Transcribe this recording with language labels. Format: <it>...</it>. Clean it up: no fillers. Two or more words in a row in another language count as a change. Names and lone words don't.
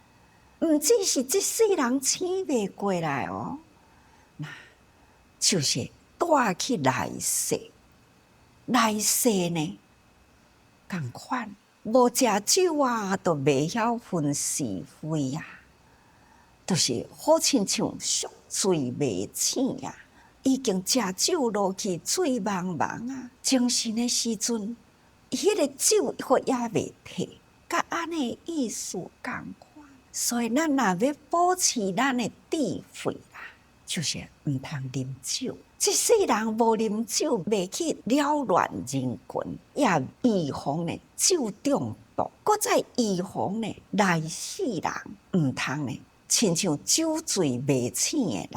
<nan>毋只是这世人醒袂过来哦，那就是带去来世，来世呢？同款，无食酒啊，都袂晓分是非啊，就是好亲像宿醉未醒啊，已经食酒落去醉茫茫啊，精神的时阵，迄个酒佫也袂退，甲安尼意思同款。所以咱若要保持咱的智慧啦，就是毋通啉酒。这世人无啉酒，袂去扰乱人群，也预防呢酒中毒，搁再预防呢来世人毋通呢亲像酒醉未醒的人。</nan>